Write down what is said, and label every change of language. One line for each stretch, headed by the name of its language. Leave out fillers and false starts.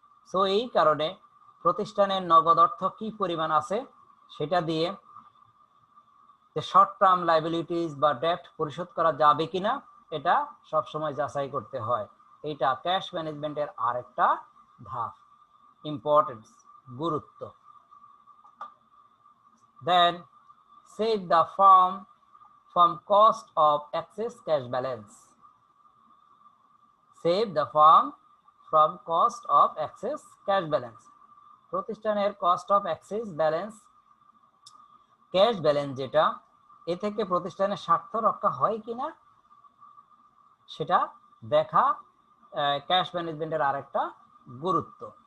Bangla: So এই কারণে প্রতিষ্ঠানের নগদ অর্থ কি পরিমাণ আছে সেটা দিয়ে যে শর্ট টার্ম লাইবিলিটিস বা ডেট পরিশোধ করা যাবে কিনা এটা সবসময় যাচাই করতে হয়। এইটা ক্যাশ ম্যানেজমেন্টের আরেকটা ধাপ, ইম্পর্টেন্স, গুরুত্ব।
English: Then save the firm from cost of excess cash balance. Save the firm from cost of excess cash balance.
Bangla: প্রতিষ্ঠানের cost of access balance, cash balance যেটা, এ থেকে প্রতিষ্ঠানের স্বার্থ রক্ষা হয় কিনা সেটা দেখা ক্যাশ ম্যানেজমেন্টের আরেকটা গুরুত্ব।